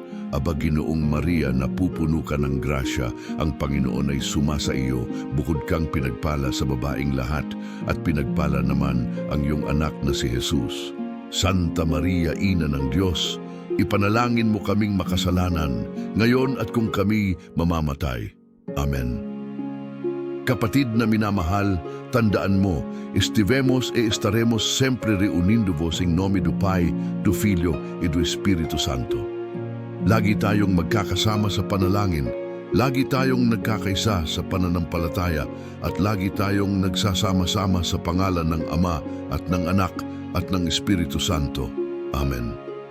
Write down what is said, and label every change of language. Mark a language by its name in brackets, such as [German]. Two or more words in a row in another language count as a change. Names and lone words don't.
[Filipino] Aba Ginoong Maria, napupuno ka ng grasya, ang Panginoon ay sumasa iyo, bukod kang pinagpala sa babaing lahat, at pinagpala naman ang iyong anak na si Jesus. Santa Maria, Ina ng Diyos, ipanalangin mo kaming makasalanan, ngayon at kung kami mamamatay. Amen. Kapatid na minamahal, tandaan mo, [Portuguese] estivemos e estaremos sempre reunindo vos in nome do Pai, do Filho e do Espiritu Santo. [Filipino] Lagi tayong magkakasama sa panalangin, lagi tayong nagkakaisa sa pananampalataya, at lagi tayong nagsasama-sama sa pangalan ng Ama at ng Anak at ng Espiritu Santo. Amen.